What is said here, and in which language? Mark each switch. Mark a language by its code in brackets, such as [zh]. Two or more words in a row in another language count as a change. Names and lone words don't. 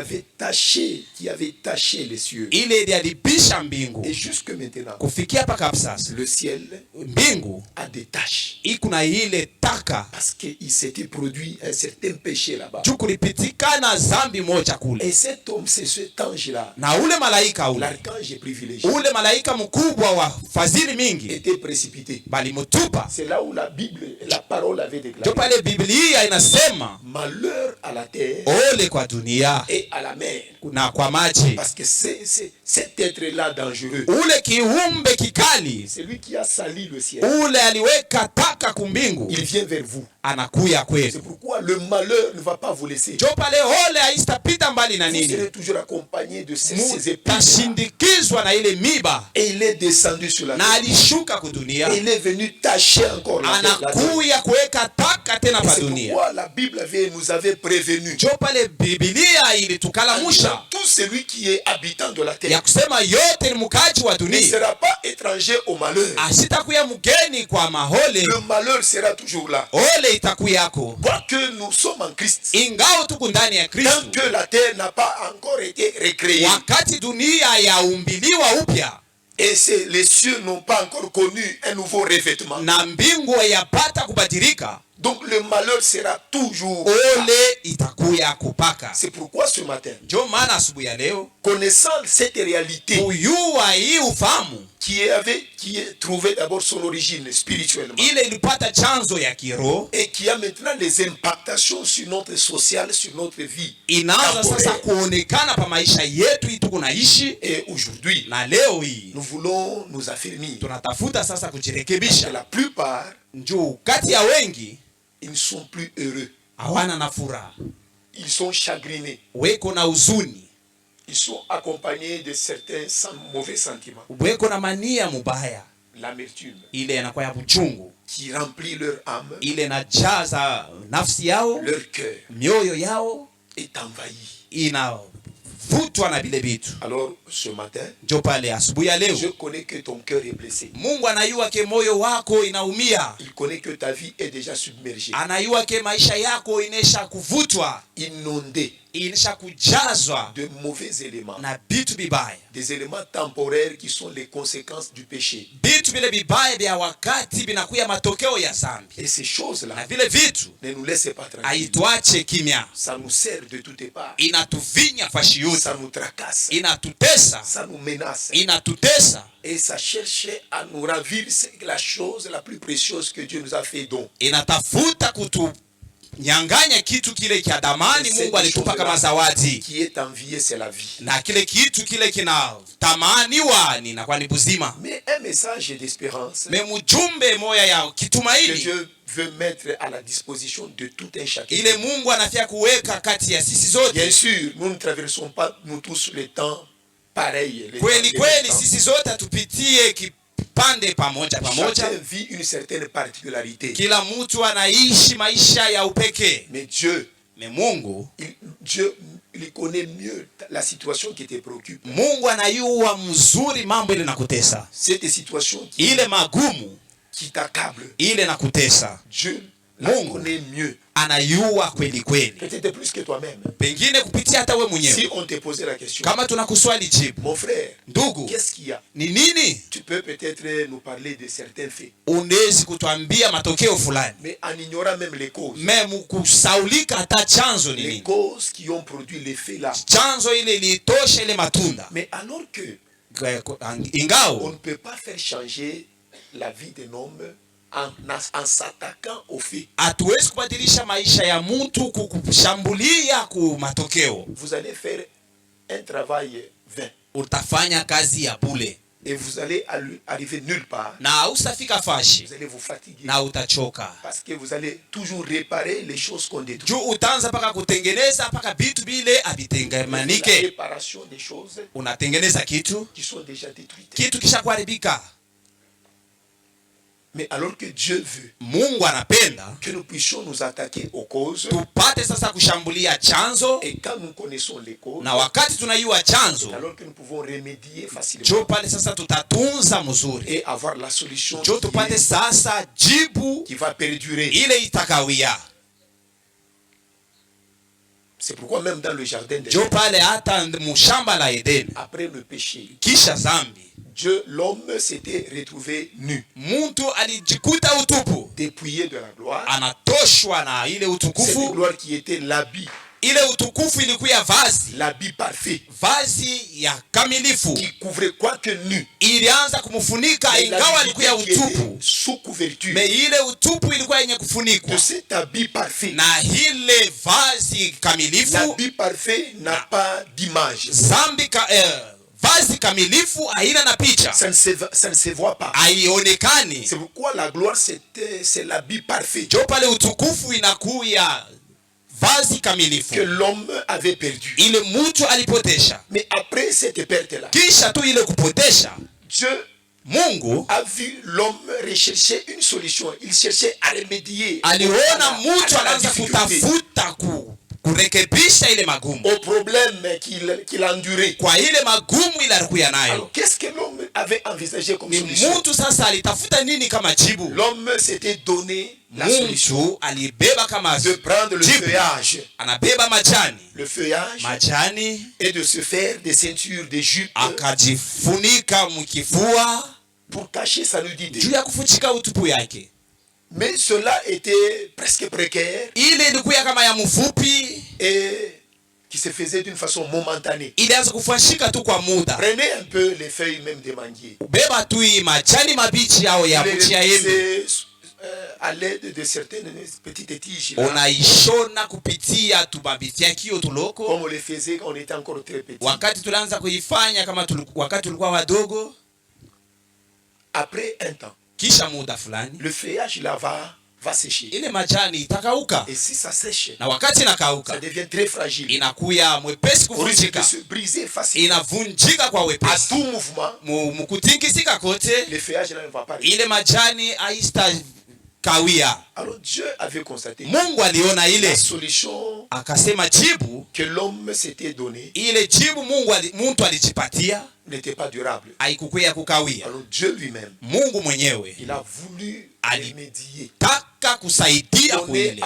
[fr] Qui avait taché les cieux. [sw] Ile iliadibisha mbingu. [fr] Et jusque maintenant, [sw] kufikia paka sasa, [fr] le ciel, [sw] mbingu, [fr] a des taches. [sw] Ikuna ile taka. [fr] Parce qu'il s'était produit un certain péché là-bas. [sw] Kulipitikana zambi moja kule. [fr] Et cet homme, c'est cet ange-là. [sw] Na ule malaika ule, [fr] l'archange privilégié, [sw] ule malaika mkubwa wa fadhili mingi, [fr] était précipité. [sw] Bali mutupa. [fr] C'est là où la Bible, la parole avait déclaré. [sw] Ndio pale Biblia inasema, [fr] malheur à la terre, [sw] ole kwa dunia, [fr] et à la mer, [sw] na kwa maji. [fr] Parce que c'est cet être-là dangereux. [sw] Ule kiumbe kikali, [fr] c'est lui qui a sali le ciel. [sw] Ule aliweka taka kumbingu, [fr] il vient vers vous. [sw] Anakuya kwenu. [fr] C'est pourquoi le malheur ne va pas vous laisser. [sw] Ndio pale ole haistapita mbali na nini. [fr] Vous serez toujours accompagné de ces épines. [sw] Tashindikizwa na ile miba. [fr] Et il est descendu sur la terre. [sw] Na alishuka kudunia. [fr] Et il est venu tacher encore la terre. [sw] Anakuya kuweka taka tena pa dunia. [fr] C'est pourquoi la Bible nous avait prévenu. [sw] Ndio pale Biblia ilitukalamusha. [fr] Tout celui qui est habitant de la terre, [sw] ya kusema yote ni mkaji wa dunia, [fr] ne sera pas étranger au malheur. [sw] Asitakuya mgeni kwa mahole. [fr] Le malheur sera toujours là. [sw] Ole itakuyako. [fr] Quoique nous sommes en Christ. [sw] Ingao tuko ndani ya Kristo. [fr] Tant que la terre n'a pas encore été recréée. [sw] Wakati dunia yaumbiliwa upya. [fr] Et les cieux n'ont pas encore connu un nouveau revêtement. [sw] na mbingu yapata kubadilika, [fr] Donc le malheur sera toujours [sw] ole itakuya kupaka. [fr] C'est pourquoi ce matin, [sw] Ndio maana asubuhi ya leo, [fr] connaissant cette réalité [sw] kuyua hii ufahamu [fr] qui est trouvé d'abord son origine spirituellement [sw] ile ilipata chanzo ya kiroho, [fr] et qui a maintenant les impactations sur notre social, sur notre vie [sw] inaanza sasa [fr] temporelle. [sw] kuonekana pa maisha yetu hii tuko naishi. [fr] Et aujourd'hui, [sw] Na leo hii [fr] nous voulons nous affirmer [sw] tunatafuta sasa [fr] que [sw] kujirekebisha. [fr] la plupart, [sw] Njoo kati ya wengi [fr] ils ne sont plus heureux. [sw] hawana na furaha, [fr] Ils sont chagrinés. [sw] weko na huzuni, [fr] Ils sont accompagnés de certains mauvais sentiments. [sw] weko na mania mubaya, [fr] L'amertume [sw] ile inakuwa ya buchungu, [fr] qui remplit leur âme, [sw] ile inajaza nafsi yao, [fr] leur cœur [sw] mioyo yao [fr] est envahi. [sw] inavutwa na vile vitu. [fr] Alors ce matin, [sw] Njoo pale asubuhi ya leo, [fr] je connais que ton cœur est blessé. [sw] Mungu anayua ke moyo wako inaumia, [fr] Il connaît que ta vie est déjà submergée, [sw] anayua ke maisha yako inesha kuvutwa, [fr] inondée [sw] inesha kujazwa [fr] de mauvais éléments, [sw] na vitu vibaya, [fr] des éléments temporaires qui sont les conséquences du péché. [sw] vitu vile vibaya vya wakati vinakuya matokeo ya zambi, [fr] Et ces [sw] na [fr] choses-là [sw] vile vitu [fr] ne nous laissent pas tranquilles. [sw] haituache kimya, [fr] Ça nous sert de toutes parts. [sw] inatuvinya fashi yote, [fr] Ça nous tracasse. [sw] inatutesa, [fr] Ça nous menace. [sw] inatutesa, [fr] Et ça cherche à nous ravir. C'est la chose la plus précieuse que Dieu nous a fait don. [sw] inatafuta kutunyang'anya kitu kile cha damani Mungu alitupa kama zawadi, [fr] Qui est envié, c'est la vie. [sw] na kile kitu kile kinatamaniwa ni na kwa ni buzima. [fr] Mais un message d'espérance [sw] Me mjumbe moya ya [fr] que [sw] kitumaini [fr] Dieu veut mettre à la disposition de tout un chacun. [sw] ile Mungu anafia kuweka kati ya sisi zote. [fr] Bien sûr, nous ne traversons pas, nous tous, le temps pareil. Les [sw] Kweli [fr] temps- [sw] kweli [fr] les temps. [sw] sisi zote tupitie kipande pamoja [fr] Chacun [sw] pamoja, [fr] vit une certaine particularité. [sw] kila mtu anaishi maisha ya upekee. [fr] Mais Dieu, [sw] Me Mungu, [fr] Dieu, il connaît mieux la situation qui te préoccupe. [sw] Mungu anayua mzuri mambo ile nakutesa, [fr] Cette situation [sw] ile magumu [fr] qui t'accable. [sw] ile nakutesa, [fr] Dieu la [sw] Mungu [fr] connaît mieux. [sw] anayua kweli kweli, [fr] Peut-être plus que toi-même. [sw] pengine kupitia hata we [fr] Si [sw] mwenyewe. [fr] on te posait la question, [sw] Kama tunakuswali jibu, [fr] mon frère, [sw] ndugu, [fr] qu'est-ce qu'il y a? [sw] ni nini? [fr] Tu peux peut-être nous parler de certains faits, [sw] Unawezi kutuambia matokeo fulani, [fr] mais en ignorant même les causes. [sw] me kusaulika hata chanzo ni [fr] Les [sw] nini, [fr] causes qui ont produit les faits là. [sw] chanzo ile ilitosha ile matunda. [fr] Mais alors que on [sw] Ingao [fr] ne peut pas faire changer la vie d'un homme en s'attaquant aux faits. [sw] hatuwezi kubadilisha maisha ya mtu kukushambulia ku matokeo, [fr] Vous allez faire un travail vain [sw] utafanya kazi ya bule [fr] et vous allez arriver nulle part. [sw] na usafika fashi [fr] Vous allez vous fatiguer [sw] na utachoka, [fr] parce que vous allez toujours réparer les choses qu'on détruit. [sw] juu utaanza paka kutengeneza paka vitu bile [fr] La [sw] avitengemanike. [fr] réparation des choses [sw] Unatengeneza kitu, [fr] qui sont déjà détruites. [sw] kitu kisha kuharibika. [fr] Mais alors que Dieu veut [sw] Mungu anapenda [fr] que nous puissions nous attaquer aux causes, [sw] tupate sasa kushambulia chanzo, [fr] et quand nous connaissons les causes, [sw] na wakati tunayua chanzo, [fr] alors que nous pouvons remédier facilement [sw] jo pale sasa tutatunza mzuri, [fr] et avoir la solution [sw] jo tupate sasa jibu [fr] qui va perdurer. [sw] ile itakawia. [fr] C'est pourquoi même dans le jardin de [sw] Jo pale hata mushamba la Edeni, [fr] après le péché, [sw] kisha zambi, [fr] Dieu, l'homme s'était retrouvé nu, [sw] mtu alijikuta utupu, [fr] dépouillé de la gloire. [sw] anatoshwa na ile [fr] Cette [sw] utukufu. [fr] gloire qui était l'habit, [sw] Ile utukufu ilikuwa vazi, [fr] l'habit parfait, [sw] vazi ya kamilifu, [fr] qui couvrait quoique nu. [sw] ilianza kumfunika [fr] Mais [sw] ingawa [fr] l'habit [sw] alikuwa [fr] qui était [sw] utupu. [fr] sous couverture [sw] Me ile utupu ilikuwa yenye kufunikwa [fr] de cet habit parfait. [sw] na ile vazi kamilifu. [fr] L'habit parfait n'a pas d'image. [sw] Vazi kamilifu haina na picha, [fr] Ça ne se voit pas. [sw] haionekani. [fr] C'est pourquoi la gloire, c'est l'habit parfait [sw] Jo pale utukufu inakuya vazi kamilifu [fr] que l'homme avait perdu. [sw] ile mtu alipotesha. [fr] Mais après cette perte-là, [sw] Kisha tu ile kupotesha, [fr] Dieu [sw] Mungu [fr] a vu l'homme rechercher une solution. Il cherchait à remédier [sw] aliona [fr] à [sw] mtu [fr] la [sw] anaanza [fr] difficulté. [sw] kutafuta kurekebisha ile magumu, [fr] au problème qu'il endurait. [sw] kwa ile magumu ile alikuwa nayo. [fr] Alors qu'est-ce que l'homme avait envisagé comme [sw] Ni [fr] solution? [sw] mtu sasa alitafuta nini kama jibu? [fr] L'homme s'était donné la solution [sw] Mtu alibeba kama [fr] de prendre le [sw] jibu, [fr] feuillage, [sw] anabeba majani [fr] et de se faire des ceintures, des jupes [sw] akajifunika mkifua [fr] pour cacher sa nudité. [sw] juu ya kufuchika utupu yake. [fr] Mais cela était presque précaire [sw] Ile ilikuwa kama ya mfupi [fr] et qui se faisait d'une façon momentanée. [sw] ilianza kufashika tu kwa muda. [fr] Prenez un peu les feuilles même des manguiers. [sw] Beba tu majani mabichi au ya mti ya embe, [fr] à l'aide de certaines petites tiges [sw] unaishona kupitia tubabitia tuloko, [fr] comme on les faisait quand on était encore très petit. [sw] wakati tulianza kuifanya kama wakati tulikuwa wadogo. [fr] Après un temps, [sw] Kisha muda fulani [fr] le feuillage là va sécher. [sw] ile majani itakauka, [fr] Et si ça sèche, [sw] na wakati inakauka [fr] ça devient très fragile. [sw] inakuya mwepesi [fr] On risque de [sw] kuvunjika, [fr] se briser facilement. [sw] inavunjika kwa [fr] À [sw] wepesi. [fr] tout mouvement, [sw] Mkutingisika kote [fr] le feuillage là ne va pas rester. [sw] ile majani haista kawia. [fr] Alors Dieu avait constaté [sw] Mungu aliona [fr] la [sw] ile, [fr] solution [sw] akasema jibu [fr] que l'homme s'était donnée [sw] ile jibu mtu alijipatia [fr] n'était pas durable. [sw] haikukuya kukawia. [fr] Alors Dieu lui-même, [sw] Mungu mwenyewe [fr] il a voulu remédier, [sw] alitaka kusaidia [fr] donner [sw] kuile,